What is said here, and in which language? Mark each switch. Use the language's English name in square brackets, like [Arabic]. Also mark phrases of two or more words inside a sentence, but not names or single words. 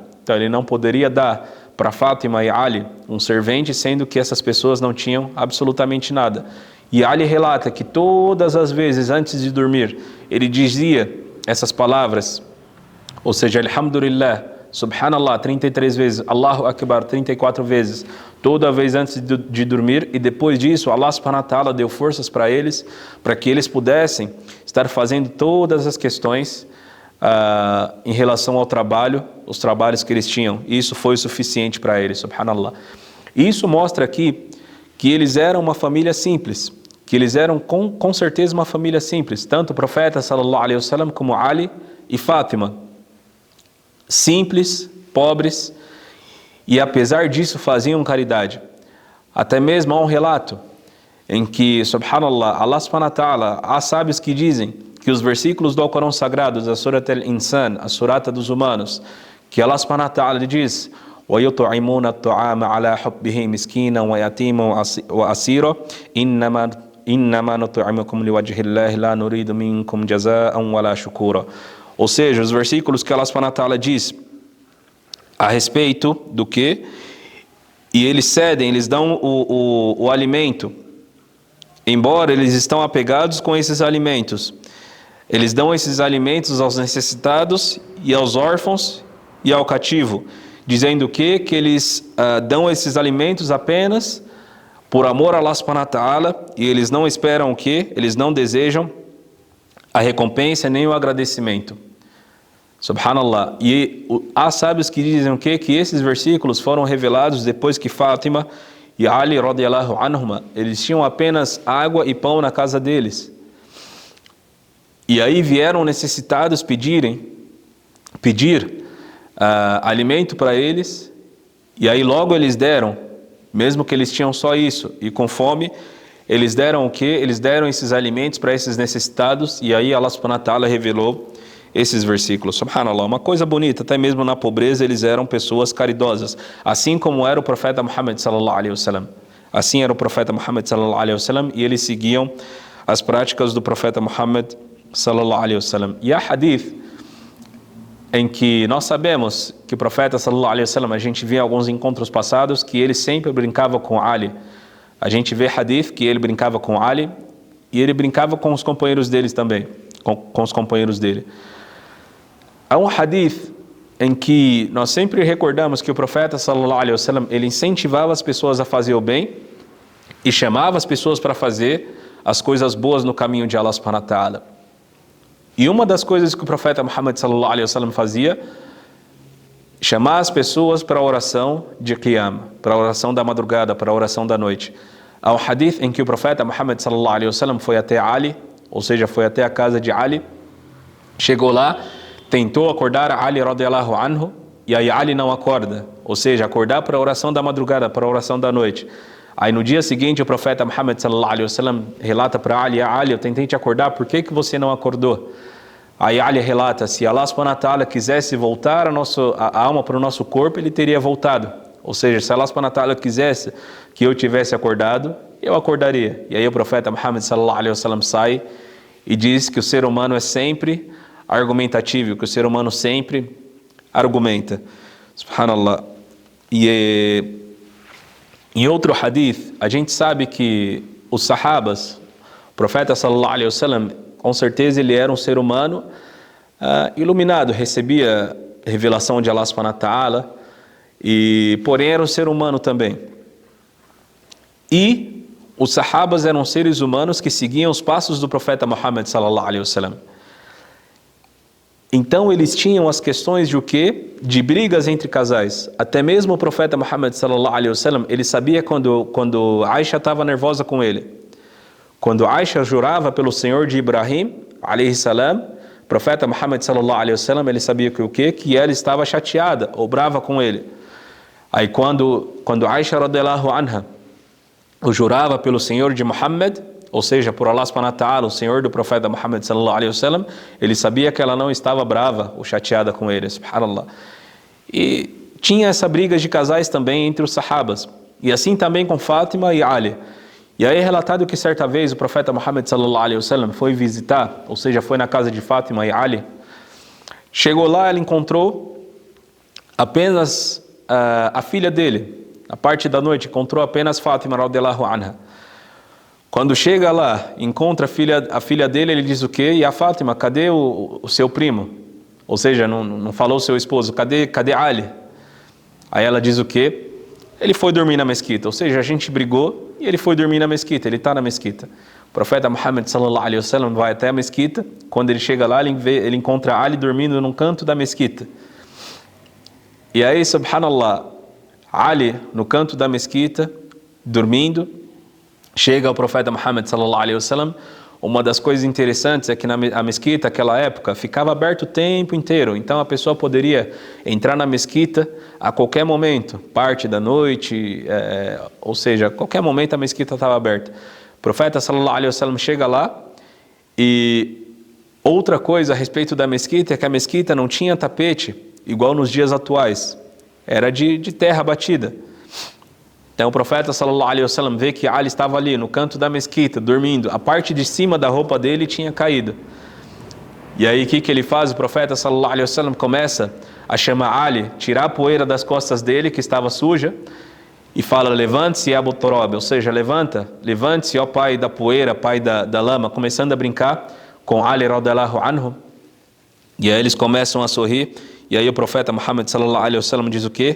[Portuguese] Então ele não poderia dar para Fátima e Ali um servente, sendo que essas pessoas não tinham absolutamente nada. E Ali relata que todas as vezes antes de dormir, ele dizia essas palavras, ou seja, [Arabic] الحمد لله، سبحان الله [Portuguese] 33 vezes, [Arabic] الله أكبر [Portuguese] 34 vezes, toda vez antes de dormir, e depois disso [Arabic] الله سبحانه وتعالى [Portuguese] deu forças para eles, para que eles pudessem estar fazendo todas as questões em relação ao trabalho, os trabalhos que eles tinham. Isso foi o suficiente para eles, subhanallah. Isso mostra aqui que eles eram uma família simples, que eles eram com certeza uma família simples, tanto o profeta [Arabic] صلى الله عليه وسلم [Portuguese] como Ali e Fátima. Simples, pobres, e apesar disso faziam caridade. Até mesmo há um relato em que, [Arabic] سبحان الله، الله سبحانه وتعالى, [Portuguese] há sábios que dizem que os versículos do Alcorão Sagrado, da Surat al-Insan, a surata dos humanos, que [Arabic] الله سبحانه وتعالى diz: وَيُطْعِمُونَ الطَّعَامَ عَلَى حُبِّهِ مِسْكِينًا وَيَتِيمًا وَأَسِيرًا إِنَّمَا نُطْعِمُكُمْ لِوَجْهِ اللَّهِ لَا نُرِيدُ مِنكُمْ جَزَاءً وَلَا شُكُورًا. [Portuguese] Ou seja, os versículos que [Arabic] الله سبحانه وتعالى [Portuguese] diz a respeito do que? E eles cedem, eles dão o alimento, embora eles estão apegados com esses alimentos. Eles dão esses alimentos aos necessitados e aos órfãos e ao cativo, dizendo que eles dão esses alimentos apenas por amor a [Arabic] الله سبحانه وتعالى, [Portuguese] e eles não esperam o quê? Eles não desejam a recompensa nem o agradecimento. Subhanallah. E há sábios que dizem o quê? Que esses versículos foram revelados depois que Fátima e Ali [Arabic] رضي الله عنهما, [Portuguese] eles tinham apenas água e pão na casa deles. E aí vieram necessitados pedir alimento para eles, e aí logo eles deram, mesmo que eles tinham só isso, e com fome, eles deram o quê? Eles deram esses alimentos para esses necessitados, e aí [Arabic] الله سبحانه وتعالى [Portuguese] revelou esses versículos. Subhanallah, uma coisa bonita, até mesmo na pobreza eles eram pessoas caridosas, assim como era o profeta Muhammad [Arabic] صلى الله عليه وسلم. [Portuguese] Assim era o profeta Muhammad [Arabic] صلى الله عليه وسلم, [Portuguese] e eles seguiam as práticas do profeta Muhammad [Arabic] صلى الله عليه وسلم. [Portuguese] E há hadith em que nós sabemos que o profeta [Arabic] صلى الله عليه وسلم, [Portuguese] a gente vê alguns encontros passados que ele sempre brincava com Ali. A gente vê hadith que ele brincava com Ali e ele brincava com os companheiros deles também, com os companheiros dele. Há um hadith em que nós sempre recordamos que o profeta [Arabic] صلى الله عليه وسلم, [Portuguese] ele incentivava as pessoas a fazer o bem e chamava as pessoas para fazer as coisas boas no caminho de [Arabic] الله سبحانه وتعالى. [Portuguese] E uma das coisas que o profeta Muhammad [Arabic] صلى الله عليه وسلم [Portuguese] fazia, chamar as pessoas para a oração de Qiyam, para a oração da madrugada, para a oração da noite. Há um hadith em que o profeta Muhammad [Arabic] صلى الله عليه وسلم [Portuguese] foi até Ali, ou seja, foi até a casa de Ali, chegou lá, tentou acordar Ali [Arabic] رضي الله عنه, [Portuguese] e aí Ali não acorda, ou seja, acordar para a oração da madrugada, para a oração da noite. Aí no dia seguinte o profeta Muhammad [Arabic] صلى الله عليه وسلم [Portuguese] relata para Ali: Ali, eu tentei te acordar, por que você não acordou? Aí Ali relata: se [Arabic] الله سبحانه وتعالى [Portuguese] quisesse voltar a alma para o nosso corpo, ele teria voltado. Ou seja, se [Arabic] الله سبحانه وتعالى [Portuguese] quisesse que eu tivesse acordado, eu acordaria. E aí o profeta Muhammad [Arabic] صلى الله عليه وسلم [Portuguese] sai e diz que o ser humano é sempre argumentativo, que o ser humano sempre argumenta. Subhanallah. E em outro hadith, a gente sabe que os sahabas, o profeta [Arabic] صلى الله عليه وسلم, [Portuguese] com certeza ele era um ser humano iluminado, recebia revelação de [Arabic] الله سبحانه وتعالى, [Portuguese] e porém era um ser humano também. E os sahabas eram seres humanos que seguiam os passos do profeta Muhammad [Arabic] صلى الله عليه وسلم. [Portuguese] Então eles tinham as questões de o quê? De brigas entre casais. Até mesmo o profeta Muhammad [Arabic] صلى الله عليه وسلم, [Portuguese] ele sabia quando Aisha estava nervosa com ele. Quando Aisha jurava pelo Senhor de Ibrahim, [Arabic] عليه السلام, [Portuguese] o profeta Muhammad [Arabic] صلى الله عليه وسلم, [Portuguese] ele sabia que o quê? Que ela estava chateada ou brava com ele. Aí quando Aisha [Arabic] رضي الله عنها [Portuguese] o jurava pelo Senhor de Muhammad, ou seja, por [Arabic] الله سبحانه وتعالى, [Portuguese] o Senhor do profeta Muhammad [Arabic] صلى الله عليه وسلم, [Portuguese] ele sabia que ela não estava brava ou chateada com ele, subhanallah. E tinha essa briga de casais também entre os sahabas, e assim também com Fátima e Ali. E aí é relatado que certa vez o profeta Muhammad [Arabic] صلى الله عليه وسلم [Portuguese] foi visitar, ou seja, foi na casa de Fátima e Ali. Chegou lá, ela encontrou apenas a filha dele. Na parte da noite, encontrou apenas Fátima [Arabic] رضي الله عنها. [Portuguese] Quando chega lá, encontra a filha dele, ele diz o quê? E a Fátima, cadê o seu primo? Ou seja, não falou seu esposo, cadê Ali? Aí ela diz o quê? Ele foi dormir na mesquita. Ou seja, a gente brigou e ele foi dormir na mesquita, ele está na mesquita. O profeta Muhammad [Arabic] صلى الله عليه وسلم [Portuguese] vai até a mesquita. Quando ele chega lá, ele encontra Ali dormindo num canto da mesquita. E aí, subhanallah, Ali no canto da mesquita, dormindo. Chega o profeta Muhammad [Arabic] صلى الله عليه وسلم, [Portuguese] Uma das coisas interessantes é que a mesquita, naquela época, ficava aberta o tempo inteiro. Então a pessoa poderia entrar na mesquita a qualquer momento, parte da noite, ou seja, a qualquer momento a mesquita estava aberta. O profeta [Arabic] صلى الله عليه وسلم [Portuguese] chega lá e outra coisa a respeito da mesquita é que a mesquita não tinha tapete igual nos dias atuais. Era de terra batida. Então o profeta [Arabic] صلى الله عليه وسلم [Portuguese] vê que Ali estava ali no canto da mesquita, dormindo. A parte de cima da roupa dele tinha caído. E aí o que ele faz? O profeta [Arabic] صلى الله عليه وسلم [Portuguese] começa a chamar Ali, tirar a poeira das costas dele, que estava suja, e fala: levante-se, Abu Turab, ou seja, levante-se, ó pai da poeira, pai da lama, começando a brincar com Ali [Arabic] رضي الله عنه. [Portuguese] E aí eles começam a sorrir, e aí o profeta Muhammad [Arabic] صلى الله عليه وسلم [Portuguese] diz o quê?